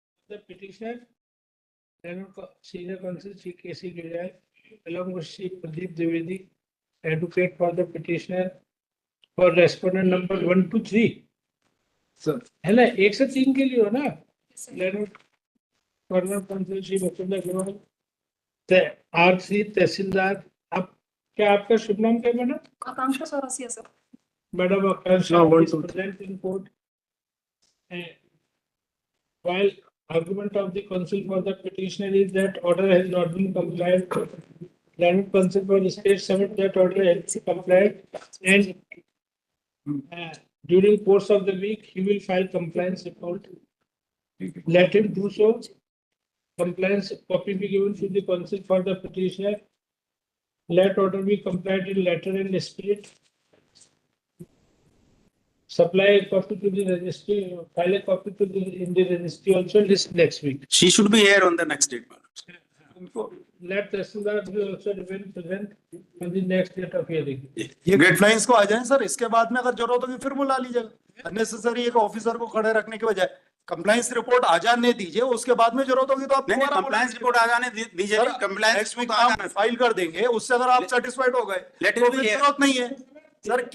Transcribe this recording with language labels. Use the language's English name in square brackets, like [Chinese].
[English] The petitioner, then senior counsel Sri K.C. Gilal, along with Sri Pradeep Dwivedi, advocate for the petitioner for respondent number 1 to 3, [Hindi] sir है ना? 1 से 3 के लिए हो ना? [English] Then former council Shri Mukund Agarwal, R3 tehsildar. [Hindi] आप क्या आपका शुभ नाम क्या मैडम? आकांक्षा सौरासी है sir. [English] Madam Akansha No, one, is two, present in court. While argument of the counsel for the petitioner is that order has not been complied, landed counsel for the state submit that order has been complied, and during course of the week, he will file compliance report. Let him do so. Compliance copy be given to the counsel for the petitioner. Let order be complied in letter and spirit. Supply a copy to the registry, file a copy to the in the registry also list next week. She should be here on the next date। Let Tahsildar be also remain present on the next date of hearing. [Hindi] ये compliance को आ जाए sir. इसके बाद में अगर जरूरत होगी फिर बुला लीजिएगा। अननेसेसरी एक ऑफिसर को खड़े रखने के बजाय कंप्लाइंस रिपोर्ट आ जाने दीजिए। उसके बाद में जरूरत होगी तो आप नहीं कंप्लायंस रिपोर्ट आ जाने दीजिए। कंप्लायंस नेक्स्ट वीक आप फाइल कर देंगे। उससे अगर आप सेटिस्फाइड हो गए [English] Let it [Hindi] तो [English] be [Hindi] फिर [English] here। [Hindi] जरूरत नहीं है सर।